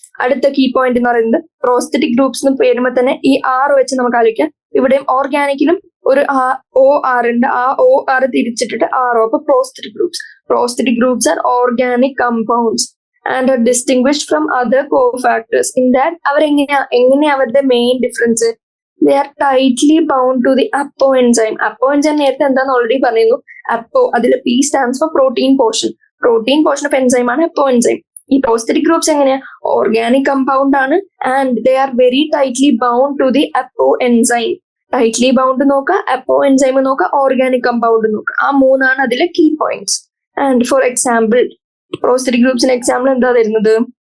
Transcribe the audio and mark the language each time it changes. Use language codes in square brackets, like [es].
[ml] അടുത്ത key point എന്ന് പറയുന്നത് പ്രോസ്തെറ്റിക് ഗ്രൂപ്പ്സ് എന്ന് പേരുമ്പോൾ തന്നെ ഈ R വെച്ച് നമുക്ക് ആലോചിക്കാം. ഇവിടെയും ഓർഗാനിക്കിലും ഒരു OR ഉണ്ട്. ആ OR തിരിച്ചിട്ടിട്ട് RO. [en] അപ്പൊ prosthetic groups are organic compounds and are distinguished from other cofactors in that [ml] അവരെങ്ങനെയാ അവരുടെ main difference? [en] they are tightly bound to the apo enzyme. [ml] Apo enzyme നേരത്തെ എന്താന്ന് ഓൾറെഡി പറയുന്നു. അപ്പോ അതിൽ [en] P stands for protein portion. Protein portion of enzyme [ml] ആണ് അപ്പോ enzyme. ഈ prosthetic groups എങ്ങനെയാ? [en] Organic compound ആണ് and they are very tightly bound to the apoenzyme. [ml] ടൈറ്റ്ലി ബൗണ്ട് നോക്കുക, അപ്പോ എൻസൈം നോക്കുക, ഓർഗാനിക് കമ്പൗണ്ട് നോക്കുക. ആ മൂന്നാണ് അതിലെ key points. And for example prosthetic ഗ്രൂപ്പ്സിന് example എന്താ വരുന്നത്?